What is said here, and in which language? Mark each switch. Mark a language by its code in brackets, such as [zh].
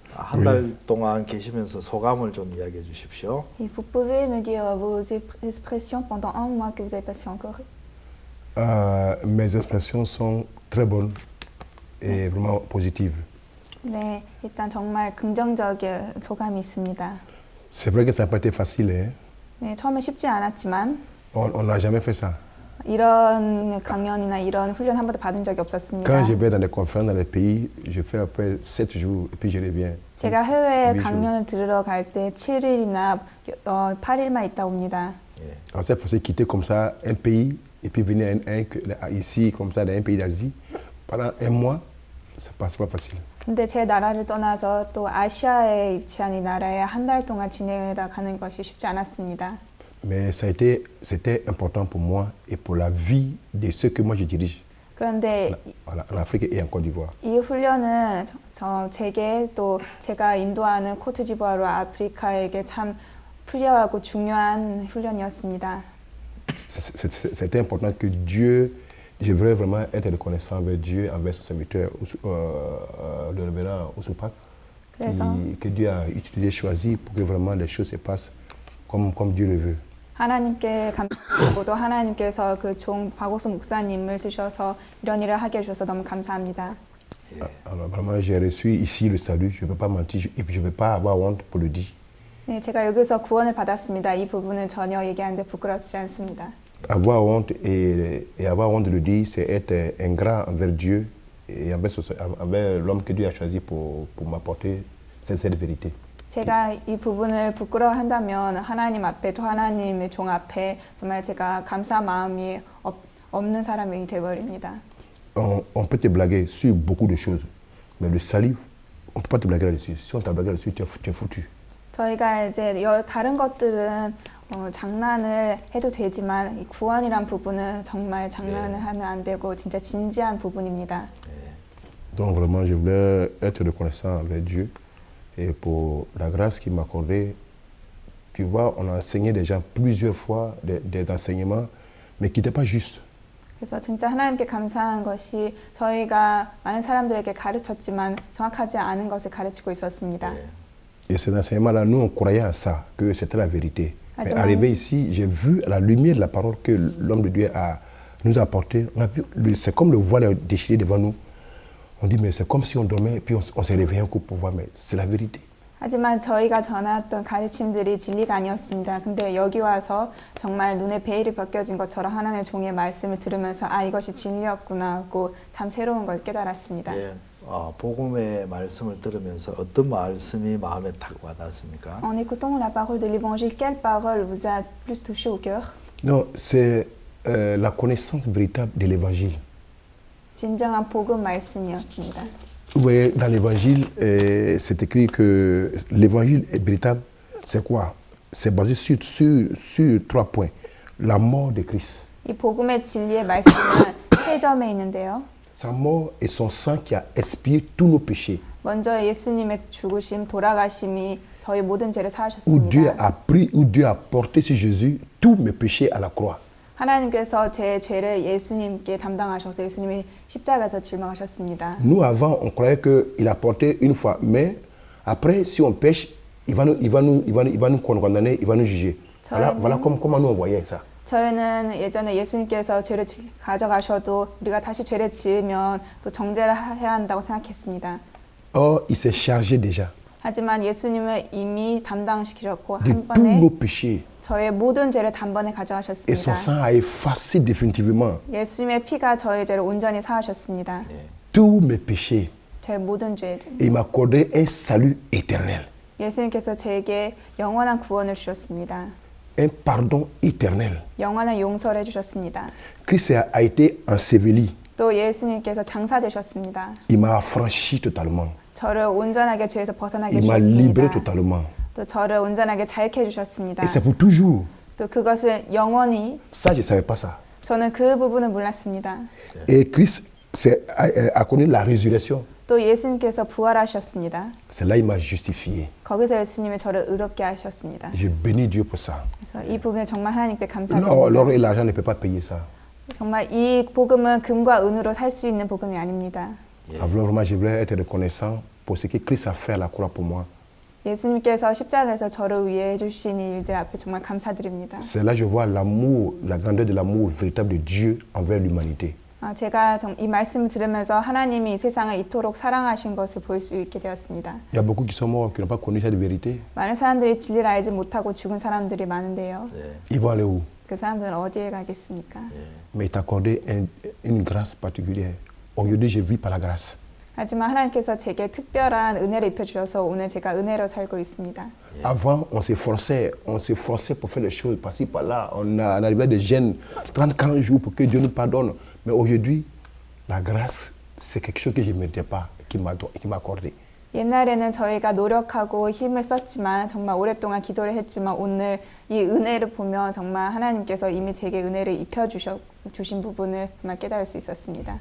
[ko] 한 달 동안 계시면서 소감을 좀 이야기해 주십시오. [fr] Et vous pouvez me dire vos expressions pendant un mois que vous avez passé en Corée? Mes expressions sont très bonnes et vraiment positives. [ko] 네, 일단 정말 긍정적인 소감이 있습니다. [fr] C'est vrai que ça n'a pas été facile. Hein? [ko] 네, 처음에 쉽지 않았지만 [fr] On n'a jamais fait ça. [ko] 이런 강연이나 이런 훈련 한 번도 받은 적이 없었습니다. [fr] Quand je vais dans des conférences dans les pays, je fais à peu près 7 jours et puis je reviens. [ko] 제가 해외 강연을 들으러 갈 때 7일이나 8일만 있다 옵니다. [fr] Alors c'est possible quitter comme ça un pays et puis venir ici comme ça dans un pays d'Asie pendant un mois, c'est pas facile. [ko] 근데 제 나라를 떠나서 또 아시아에 위치한 이 나라에 한 달 동안 지내다 가는 것이 쉽지 않았습니다. [fr] Mais c'était important pour moi et pour la vie de ceux que moi je dirige. [ko] 그런데 [fr] en Afrique et en Côte d'Ivoire. [ko] 이 훈련은 제게 또 제가 인도하는 코트디부아르 아프리카에게 참 필요하고 중요한 훈련이었습니다. [fr] C'était important que Dieu, je voulais vraiment être reconnaissant envers Dieu, envers son serviteur, le révérend Ousupak, que Dieu a utilisé, choisi pour que vraiment les choses se passent comme Dieu le veut. [ko] 하나님께 감사드리고도 하나님께서 그 종 박옥수 목사님을 쓰셔서 이런 일을 하게 해주셔서 너무 감사합니다. [fr] Alors vraiment, j'ai reçu ici le salut, je ne peux pas mentir, et puis je ne peux pas avoir honte pour le dire. [ko] 네, 제가 여기서 구원을 받았습니다. 이 부분은 전혀 얘기하는데 부끄럽지 않습니다. [fr] Avoir honte et avoir honte de le dire, c'est être ingrat envers Dieu et envers l'homme que Dieu a choisi pour m'apporter cette vérité. [ko] 제가 이 부분을 부끄러워한다면 하나님 앞에 또 하나님의 종 앞에 정말 제가 감사 마음이 없는 사람이 되어버립니다. [fr] On peut te blaguer sur beaucoup de choses, mais le salut, on ne peut pas te blaguer là-dessus. Si on t'a blagué là-dessus, tu es foutu. [ko] 저희가 이제 다른 것들은 장난을 해도 되지만 이 구원이란 부분은 정말 장난을 하면 안 되고 진짜 진지한 부분입니다. [fr] Donc vraiment, je voulais être reconnaissant envers Dieu et pour la grâce qu'il m'a accordée. Tu vois, on a enseigné des gens plusieurs fois des enseignements, mais qui n'étaient pas justes. [ko] 그래서 진짜 하나님께 감사한 것이 저희가 많은 사람들에게 가르쳤지만 정확하지 않은 것을 가르치고 있었습니다. [fr] Et ces enseignements-là, nous, on croyait à ça, que c'était la vérité. Mais arrivé ici, j'ai vu à la lumière de la parole que l'homme de Dieu nous a apporté. C'est comme le voile déchiré devant nous. On dit, mais c'est comme si on dormait et puis on s'est réveillé un coup pour voir, mais c'est la vérité. [ko] 하지만 저희가 전했던 가르침들이 진리가 아니었습니다. 근데 여기 와서 정말 눈에 베일이 벗겨진 것처럼 하나님의 종의 말씀을 들으면서 아 이것이 진리였구나 하고 참 새로운 걸 깨달았습니다. 예, 복음의 말씀을 들으면서 어떤 말씀이 마음에 탁 와닿습니까? [fr] En écoutant la parole de l'évangile, quelle parole vous a plus touché au cœur? Non, c'est la connaissance véritable de l'évangile. [ko] 진정한 복음 말씀이었습니다. [fr] Vous voyez, dans l'évangile, c'est écrit que l'évangile est véritable. C'est quoi? C'est basé sur 3 points. La mort de Christ. [ko] 이 복음의 진리의 말씀은 세 점에 있는데요. [fr] Sa mort et son sang qui a expié tous nos péchés. [ko] 먼저 예수님의 죽으심, 돌아가심이 저희 모든 죄를 [fr] Où Dieu [ko] 사하셨습니다. [fr] a pris, où Dieu a porté sur Jésus tous mes péchés à la croix. [ko] 하나님께서 제 죄를 예수님께 담당하셔서 예수님이 십자가에서 질망하셨습니다. [fr] Nous, avant, on croyait qu'il a porté une fois, mais après, si on pêche, il va nous condamner, il va nous juger. Voilà comment nous on voyait ça. [ko] 저희는 예전에 예수님께서 죄를 가져가셔도 우리가 다시 죄를 지으면 또 정죄를 해야 한다고 생각했습니다. [fr] Or, il s'est chargé déjà [ko] 하지만 예수님은 이미 담당시키셨고 [fr] de [ko] 한 번에 [fr] nos péchés. [ko] 저의 모든 죄를 단번에 [fr] Et son sang a effacé définitivement [ko] 예수님의 피가 저의 죄를 온전히 사하셨습니다. [fr] tous mes péchés. [ko] 저의 모든 죄를. [fr] Et il m'a accordé un salut éternel, [ko] 예수님께서 제게 영원한 구원을 주셨습니다. [fr] un pardon éternel. [ko] 영원한 용서를 해주셨습니다. [fr] Christ a été enseveli. [ko] 또 예수님께서 장사되셨습니다. [fr] Il m'a affranchi totalement. [ko] 저를 온전하게 죄에서 벗어나게 [fr] Il m'a libéré [ko] 해주셨습니다. [fr] totalement. [ko] 또 저를 온전하게 자유케 해주셨습니다. [fr] Et c'est pour toujours. [ko] 또 그것은 영원히 [fr] Ça, je ne savais pas ça. [ko] 저는 그 부분을 몰랐습니다. [fr] Et Christ a connu la résurrection. [ko] 또 예수님께서 부활하셨습니다. [fr] C'est là qu'il m'a justifié. [ko] 거기서 예수님이 저를 의롭게 하셨습니다. [fr] Je bénis Dieu pour ça. [ko] 그래서 이 부분에 정말 하나님께 [fr] L'or [ko] 감사드립니다. [fr] et l'argent ne peuvent pas payer ça. [ko] 정말 이 복음은 금과 은으로 살 수 있는 복음이 아닙니다. [fr] Alors vraiment, je voulais être reconnaissant pour ce que Christ a fait à la croix pour moi. [ko] 예수님께서 십자가에서 저를 위해 해주신 일들 앞에 정말 감사드립니다. [fr] C'est là que je vois l'amour, la grandeur de l'amour véritable de Dieu envers l'humanité. [ko] 제가 이 말씀을 들으면서 하나님이 이 세상을 이토록 사랑하신 것을 볼 수 있게 되었습니다. [fr] Il y a beaucoup qui sont morts, qui n'ont pas connu cette vérité. [ko] 많은 사람들이 진리를 알지 못하고 죽은 사람들이 많은데요. [fr] Ils vont aller où? [ko] 그 사람들은 어디에 가겠습니까? [fr] Mais il t'a accordé une grâce particulière. Aujourd'hui, je vis par la grâce. [ko] 하지만 하나님께서 제게 특별한 은혜를 입혀주셔서 오늘 제가 은혜로 살고 있습니다. [fr] Avant, on s'efforçait pour faire les choses par-ci, par-là. On arrivait de jeûnes 30-40 jours pour que Dieu nous pardonne. Mais aujourd'hui, la grâce, c'est quelque chose que je ne méritais pas, qui m'a accordé. [ko] 옛날에는 저희가 노력하고 힘을 썼지만 정말 오랫동안 기도를 했지만 오늘 이 은혜를 보면 정말 하나님께서 이미 제게 은혜를 입혀주신 부분을 정말 깨달을 수 있었습니다.